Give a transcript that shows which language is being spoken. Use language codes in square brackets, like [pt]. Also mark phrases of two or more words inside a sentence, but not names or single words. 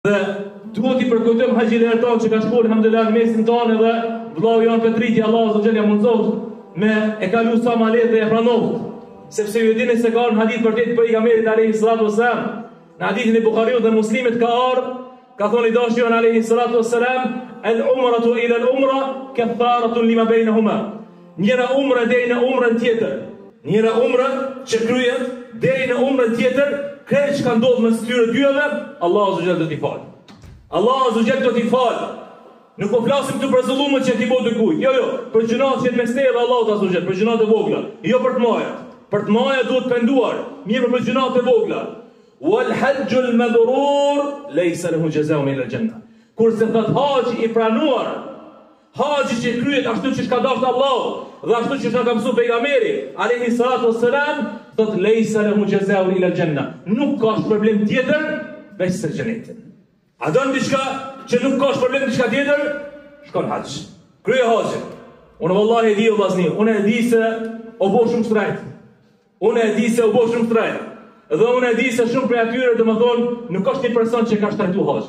[sq] Dhe duhet I përkujtojmë haxhiler tonë që ka shkuar alhamdulillah në mesin tonë dhe vllau jon Petriti [ar] الله سبحانه [sq] ja mundsoft me e kalu sa ma lehtë dhe e pranoft. Sepse ju dini se ka një hadith vërtet për pejgamberin [ar] عليه الصلاة والسلام. [sq] Në hadithin e Buhariut dhe Muslimit ka ardhur, ka thënë dashuri jon [ar] عليه الصلاة والسلام, العمرة إلى العمرة كفارة لما بينهما. [sq] Njëra umra deri në umrën tjetër. Njëra umra që kryhet deri në umrën tjetër, krejt që ka ndodhë mes këtyre dyave, [ar] الله عز وجل [sq] do t'i falë. [ar] الله عز وجل [sq] do t'i falë. Nuk po flasim këtu për zullumët që ti bo dikujt. Jo, për gjunat që jetë mes teje dhe Allahut [ar] عز وجل, [sq] për gjunat e vogla. Jo për të maja. Për të maja duhet penduar, mirë për gjunat e vogla. [ar] والحج المبرور ليس له جزاء إلا الجنة. [sq] Kurse thot haxhi I pranuar, haxhi që kryhet ashtu siç ka dashur Allahu dhe ashtu siç na ka mësuar pejgamberi [ar] عليه الصلاة والسلام, [sq] thot [ar] ليس له جزاء إلا الجنة. [sq] Nuk ka problem tjetër veç se xhenetin. A don diçka që nuk ka problem diçka tjetër? Shkon haxh. Krye haxhin. Unë vallahi e di vllazni, unë e di se o bo shumë shtrejt. Unë e di se u bo shumë shtrejt. Dhe unë e di se shumë prej atyre domethënë nuk është një person që ka shtrejtu haxhin.